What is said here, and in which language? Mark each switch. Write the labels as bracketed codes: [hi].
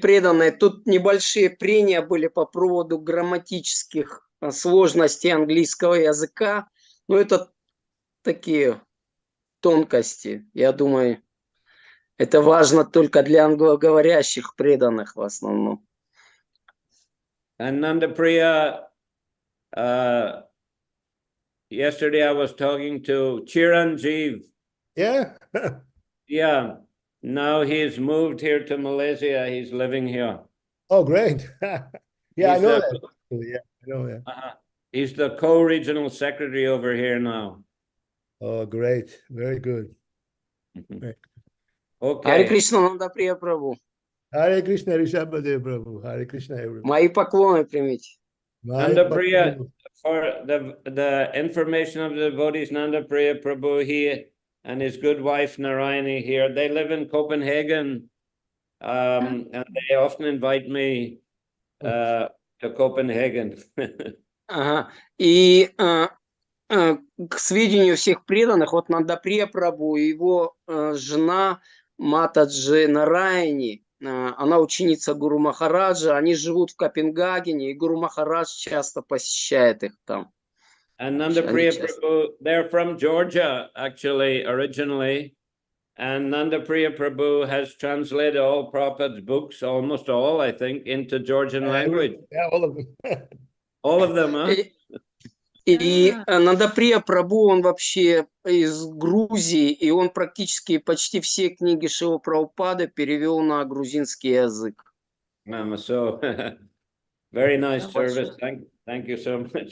[ru] преданные, тут небольшие прения были по поводу грамматических сложностей английского языка. Но это такие тонкости. Я думаю, это важно только для англоговорящих преданных в основном. [en] And Nanda Priya, yesterday I was talking to Chiranjeev. Yeah. Yeah. Now he's moved here to Malaysia. He's living here. Oh, great. Yeah, I He's know the- that. Yeah, I know that. He's the co-regional secretary over here now. Oh, great. Very good. [ru] Харе [en] Okay. [ru] Кришна, Нанда Прия Прабху. [en] Hare Krishna, Rishabhadeva Prabhu. Hare Krishna, everyone. [ru] Мои поклоны примите. [en] Nanda Priya, for the information of the devotees, Nanda Priya Prabhu, he and his good wife Narayani here, they live in Copenhagen, and they often invite me to Copenhagen. [ru] Ага. И к сведению всех преданных, вот Нандаприя Прабху и его жена Матаджи Нараяни, она ученица Гуру Махараджа, они живут в Копенгагене, и Гуру Махарадж часто посещает их там. [en] And Nanda Priya Prabhu, they're from Georgia, actually, originally. And Nanda Priya Prabhu has translated all Prabhupada's books, almost all, I think, into Georgian language. Yeah, all of them. All of them, huh? [ru] И Нандаприя Прабху, он вообще из Грузии, и он практически почти все книги Шрила Прабхупады перевел на грузинский язык. [en] So, very nice service. Thank you so much.